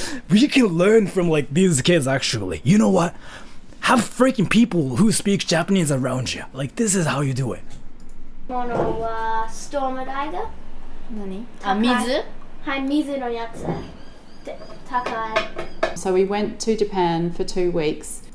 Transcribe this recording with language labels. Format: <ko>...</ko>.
<en>We can learn from like these kids actually. You know what? Have freaking people who speak Japanese around you. Like this is how you do it.</en> <ja>ものはストームライダー何高い水はい、水のやつで高い</ja> <en>So we went to Japan for 2 weeks.</en>